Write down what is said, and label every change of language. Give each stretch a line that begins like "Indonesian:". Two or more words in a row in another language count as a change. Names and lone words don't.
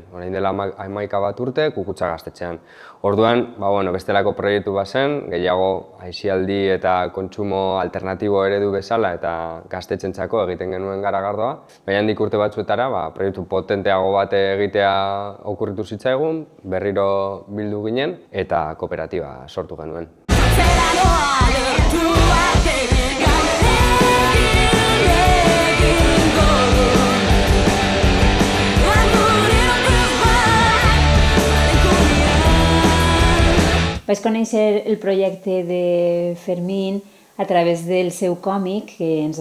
Basque: Orain dela 11 urte, Kukutza gaztetxean. Orduan, bestelako proiektu bazen, gehiago aisialdi eta kontsumo alternatibo eredu bezala eta gaztetxentzako egiten genuen Garagardoa. Baina handik urte batzuetara, proiektu potenteago bat egitea okurritu zitzaigun, berriro bildu ginen eta kooperatiba sortu genuen.
Catalan: Vaig conèixer el projecte de Fermín a través del seu còmic, que ens